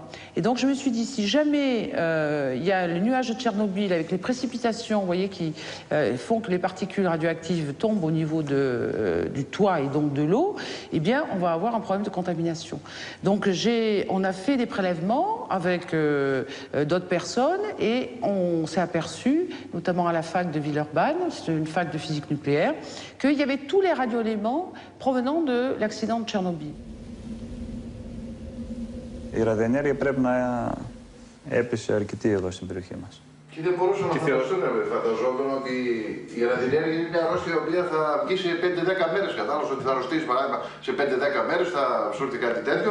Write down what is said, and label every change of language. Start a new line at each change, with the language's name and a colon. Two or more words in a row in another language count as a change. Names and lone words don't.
French: Et donc, je me suis dit, si jamais il y a le nuage de Tchernobyl avec les précipitations, vous voyez, qui font que les particules radioactives tombent au niveau du toit et donc de l'eau, eh bien, on va avoir un problème de contamination. Donc, on a fait des prélèvements avec d'autres personnes et on s'est aperçu, notamment à la fac de Villeurbanne, c'est une fac de physique nucléaire, qu'il y avait tous les radioéléments provenant de l'accident de Tchernobyl.
Greek: Η ραδιενέργεια πρέπει να έπεισε αρκετή εδώ στην περιοχή μας. Και δεν μπορούσαν να φανταστούν, φανταζόμουν ότι η ραδιενέργεια είναι μια αρρώστια η οποία θα βγει σε 5-10 μέρες. Κατάλαβε ότι θα αρρωστήσει παράδειγμα σε 5-10 μέρες, θα σου έρθει κάτι τέτοιο.